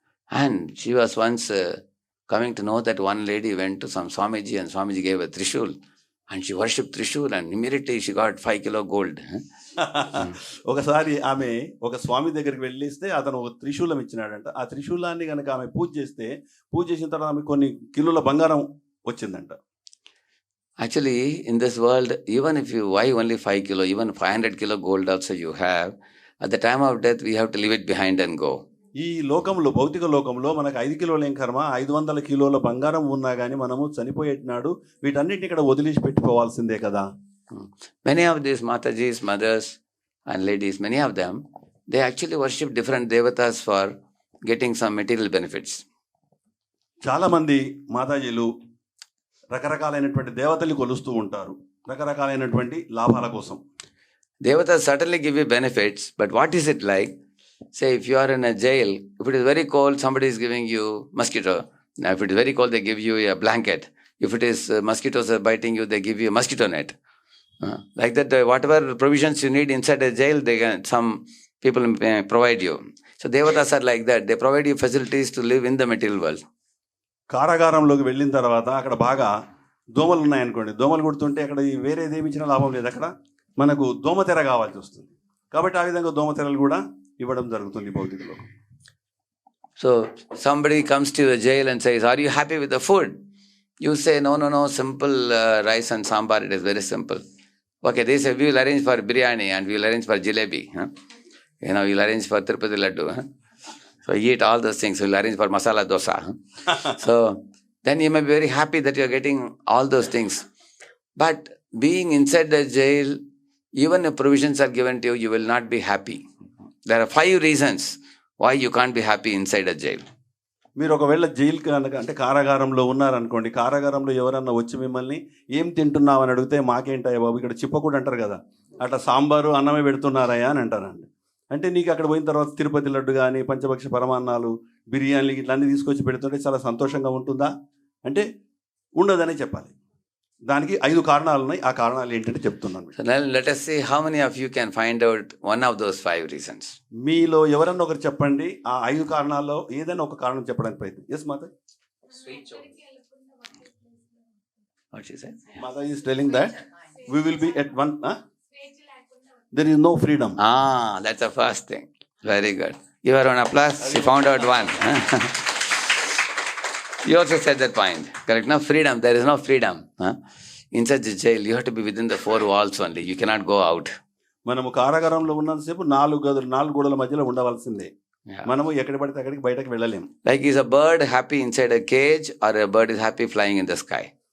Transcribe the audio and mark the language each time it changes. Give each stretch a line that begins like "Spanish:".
English: And she was once coming to know that one lady went to some Swamiji and Swamiji gave a Trishul and she worshipped Trishul and immediately she got 5 kilo gold.
Telugu: ఒకసారి ఆమె ఒక స్వామి దగ్గరికి వెళ్ళిస్తే అతను ఒక త్రిశూలం ఇచ్చినాడంట. ఆ త్రిశూలాన్ని కనుక ఆమె పూజ చేసిన తర్వాత ఆమె కొన్ని కిలోల బంగారం వచ్చిందంట.
English: Actually, in this world, even if you buy only 5 kilo, even 500 kilo gold also you have, at the time of death we have to leave it behind and go.
Telugu: ఈ లోకంలో, భౌతిక లోకంలో మనకు 5 కిలోల ఏం కర్మ, 500 కిలోల బంగారం ఉన్నా కానీ మనము చనిపోయేటినాడు వీటన్నిటిని ఇక్కడ వదిలేసి పెట్టిపోవాల్సిందే కదా.
English: Many of these Matajis, mothers and ladies, many of them, they actually worship different devatas for getting some material benefits.
Telugu: చాలా మంది మాతాజీలు రకరకాలైనటువంటి దేవతల్ని కొలుస్తూ ఉంటారు రకరకాలైనటువంటి లాభాల కోసం.
English: Devatas certainly give you benefits, but what is it like? Say if you are in a jail, if it is very cold, somebody is giving you mosquito. Now if it is very cold, they give you a blanket. If it is mosquitoes are biting you, they give you a mosquito net. Like that, whatever provisions you need inside a jail, some people provide you. So devatas are like that. They provide you facilities to live in the material world.
Telugu: కారాగారంలోకి వెళ్ళిన తర్వాత అక్కడ బాగా దోమలు ఉన్నాయనుకోండి, దోమలు కుడుతుంటే అక్కడ వేరేది ఏమి ఇచ్చినా లాభం లేదు, అక్కడ మనకు దోమతెర కావాల్సి వస్తుంది. కాబట్టి ఆ విధంగా దోమతెరలు కూడా ఇవ్వడం జరుగుతుంది భౌతిక లోకం.
English: So somebody comes to the jail and says, are you happy with the food? You say, no, simple rice and sambar, it is very simple. Okay, they say, we will arrange for biryani and we will arrange for jalebi. We will arrange for Tirupati laddu. So you eat all those things, we will arrange for masala dosa. So then you may be very happy that you are getting all those things. But being inside the jail, even if provisions are given to you, you will not be happy. There are 5 reasons why you can't be happy inside a jail.
Telugu: మీరు ఒకవేళ jail కనుక అంటే కారాగారంలో ఉన్నారనుకోండి, కారాగారంలో ఎవరన్నా వచ్చి మిమ్మల్ని ఏం తింటున్నావు అని అడిగితే, మాకేంటాయా బాబు ఇక్కడ చిప్పకూడ అంటారు కదా, అట్లా సాంబారు అన్నమే పెడుతున్నారయ్యా అని అంటారండి. అంటే నీకు అక్కడ పోయిన తర్వాత తిరుపతి లడ్డు కానీ పంచభక్ష పరమాన్నాలు బిర్యానీలు ఇట్లా అన్నీ తీసుకొచ్చి పెడుతుంటే చాలా సంతోషంగా ఉంటుందా అంటే ఉండదనే చెప్పాలి. దానికి 5 కారణాలు ఉన్నాయి. ఆ కారణాలు ఏంటంటే చెప్తున్నాను.
English: So now let us see how many of you can find out one of those 5 reasons.
Telugu: మీలో ఎవరన్నా ఒకరు చెప్పండి ఆ 5 కారణాల్లో ఏదైనా ఒక కారణం చెప్పడానికి ప్రయత్నం.
English: Yes మాత. What she said? Mother is telling that we will be at one. There is no freedom. That's the first thing. Very good. You are on applause. You found out one. You also said that point. Correct? No freedom. There is no freedom. Huh? Inside the jail, you have to be within the four walls only. You cannot go out.
Telugu: మనము కారాగారంలో ఉన్నంతసేపు 4 గోడల మధ్యలో ఉండవలసిందే. Yeah. మనము ఎక్కడ పడితే అక్కడికి బయటకు వెళ్ళలేం.
English: Like, is a bird happy inside a cage or a bird is happy flying in the sky?